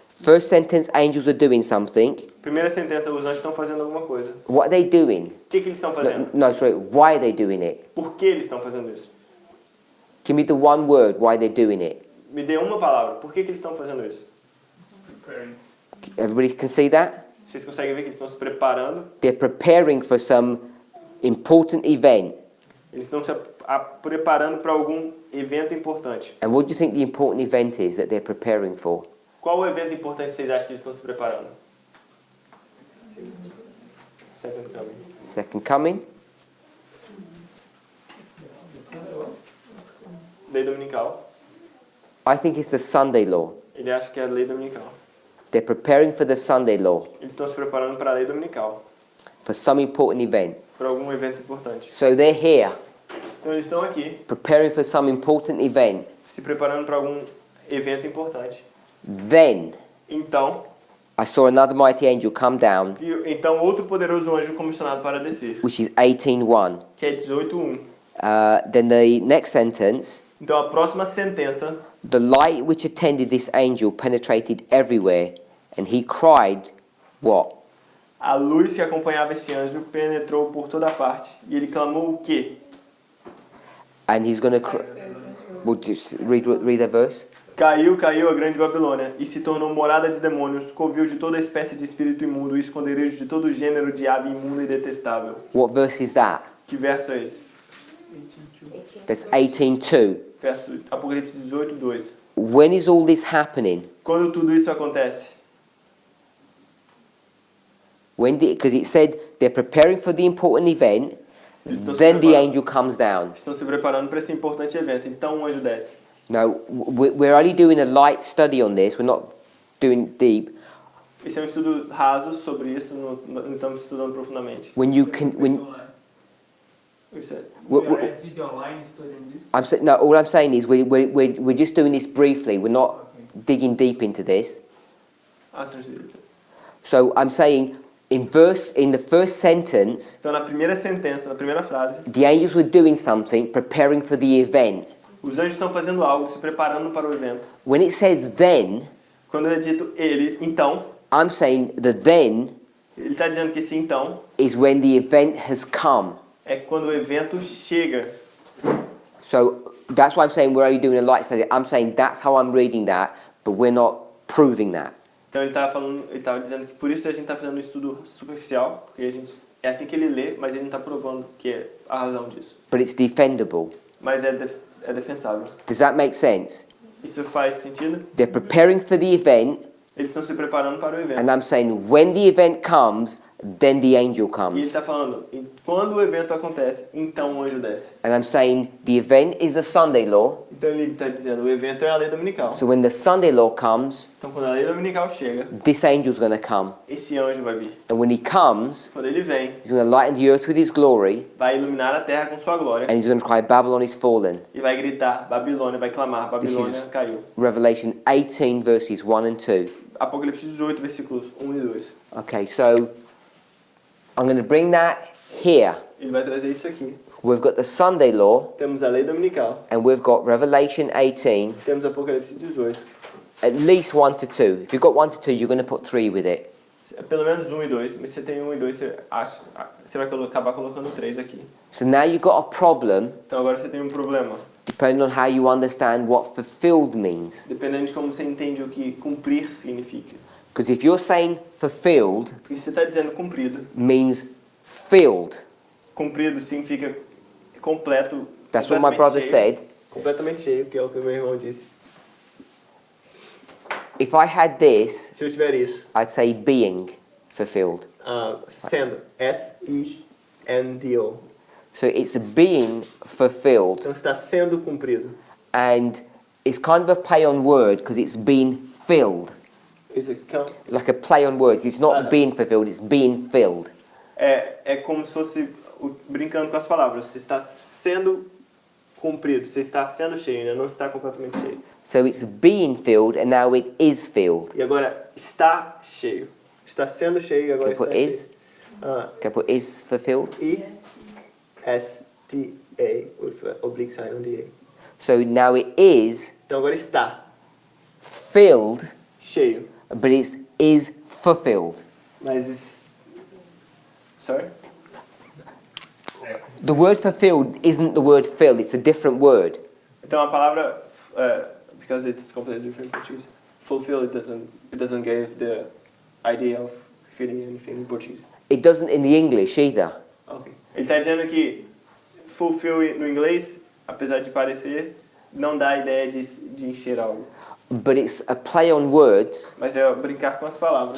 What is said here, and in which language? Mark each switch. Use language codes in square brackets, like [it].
[en] First sentence, angels are doing something. [pt] primeira sentença, os anjos estão fazendo alguma coisa. [en] What are they doing? [pt] O que eles estão fazendo? [en] No, sorry, why are they doing it? [pt] Por que eles estão fazendo isso? [en] Give me the one word why they're doing it. [pt] Me dê uma palavra. Por que eles estão fazendo isso? [en] Everybody can see that? [pt] Vocês conseguem ver que eles estão se preparando? [en] They're preparing for some important event. [pt] Eles estão se preparando para algum evento importante. [en] And what do you think the important event is that they're preparing for? [pt] Qual o evento importante vocês acham que eles estão se preparando? [en] Second coming. Second coming? [pt] Lei dominical. [en] I think it's the Sunday law. [pt] Ele acha que é a lei dominical. [en] They're preparing for the Sunday law, [pt] Eles estão se preparando para a lei dominical, [en] for some important event. [pt] para algum evento importante. [en] So they're here, [pt] Então eles estão aqui, [en] preparing for some important event. [pt] se preparando para algum evento importante. [en] Then [pt] Então, [en] I saw another mighty angel come down, [pt] então outro poderoso anjo comissionado para descer, [en] which is 18:1. [pt] que é 18:1. [en] Then the next sentence, [pt] Então a próxima sentença, [en] the light which attended this angel penetrated everywhere, and he cried, what? [pt] a luz que acompanhava esse anjo penetrou por toda parte, e ele clamou o quê? [en] And he's going to we'll just read the verse. [pt] Caiu a grande Babilônia, e se tornou morada de demônios, covil de toda espécie de espírito imundo, e esconderijo de todo gênero de ave imunda e detestável. [en] What verse is that? [pt] Que verso é esse? [en] That's 18:2. [pt] Verso Apocalipse 18:2. [en] When is all this happening? [pt] Quando tudo isso acontece? [en] Because it said they're preparing for the important event, [pt] Eles estão se [en] then the [pt] preparando. [en] angel comes down. [pt] Estão se preparando para esse importante evento. Então um anjo desce. [en] Now, we're only doing a light study on this. We're not doing deep. [pt] Esse é um estudo raso sobre isso, não estamos estudando profundamente. [en] When you can, when [pt] Isso é. [en] We are at video online studying this. no, all I'm saying is we're just doing this briefly. We're not digging deep into this. Translate. So I'm saying in the first sentence, [pt] Então, na primeira sentença, na primeira frase, [en] the angels were doing something, preparing for the event. [pt] os anjos estão fazendo algo, se preparando para o evento. [en] When it says then, [pt] Quando é dito eles, então, [en] I'm saying the then [pt] ele está dizendo que esse então [en] is when the event has come. [pt] é quando o evento chega. [en] So that's why I'm saying we're only doing a light study. I'm saying that's how I'm reading that, but we're not proving that. [pt] Então ele estava dizendo que por isso a gente está fazendo um estudo superficial, porque é assim que ele lê, mas ele não está provando que é a razão disso. [en] But it's defendable. [pt] Mas é defensável. [en] Does that make sense? [pt] Isso faz sentido? [en] They're preparing for the event, [pt] Eles estão se preparando para o evento. [en] and I'm saying when the event comes, then the angel [pt] E ele [en] comes. [pt] está falando, quando o evento acontece, então o anjo desce. [en] And I'm saying the event is the Sunday law. [pt] Então ele está dizendo, o evento é a lei dominical. [en] So when the Sunday law comes, [pt] Então quando a lei dominical chega, [en] this angel's going to come. [pt] esse anjo vai vir. [en] And when he comes, [pt] Quando ele vem, [en] he's going to lighten the earth with his glory, [pt] vai iluminar a terra com sua glória [en] and he's going to cry, Babylon is fallen. [pt] e vai gritar, Babilônia, vai clamar, Babilônia caiu. [en] Revelation 18 verses 1 and 2. [pt] Apocalipse 18, versículos 1 e 2. [en] Okay, so I'm going to bring that here. [pt] Ele vai trazer isso aqui. [en] We've got the Sunday law, [pt] Temos a lei dominical, [en] and we've got Revelation 18, [pt] temos Apocalipse 18. [en] at least 1 to 2. If you've got 1 to 2, you're going to put 3 with it. [pt] É pelo menos 1 e 2, mas se você tem 1 e 2, você vai acabar colocando 3 aqui. [en] So now you've got a problem, [pt] Então agora você tem um problema. [en] depending on how you understand what fulfilled means. [pt] Dependendo de como você entende o que cumprir significa. [en] Because if you're saying fulfilled [pt] Porque se você está dizendo cumprido, [en] means filled, [pt] cumprido significa completo. [en] that's what my [pt] completamente [en] brother [pt] cheio, [en] said. [pt] Completamente cheio, que é o que o meu irmão disse. [en] If I had this, [pt] Se eu tiver isso, [en] I'd say being fulfilled. [pt] sendo, S-E-N-D-O. [en] So it's being fulfilled, [pt] Então está sendo cumprido. [en] and it's kind of a play on word because it's been filled. [pt] Isso aqui [en] Like a play on words. It's not being fulfilled, it's being filled. [pt] é como se fosse brincando com as palavras. Você está sendo cumprido, você está sendo cheio, ainda não está completamente cheio. [en] So it's being filled and now it is filled. [pt] E agora está cheio. Está sendo cheio e agora [en] Can I [pt] está [en] put is? [pt] cheio. [en] Can I put is fulfilled? E-S-T-A with an oblique sign on the A. So now it is [pt] Então agora está [en] filled, [pt] cheio. [en] but it is fulfilled. [pt] Mas [en] sorry? The word fulfilled isn't the word filled, it's a different word. [pt] Então a palavra [en] because it's completely different in Portuguese. Fulfill it doesn't give the idea of feeling anything in Portuguese. It doesn't in the English either. Okay. [pt] Ele está dizendo que fulfill no inglês, apesar de parecer, não dá a ideia de encher algo. [en] But it's a play on words, [pt] Mas é brincar com as palavras,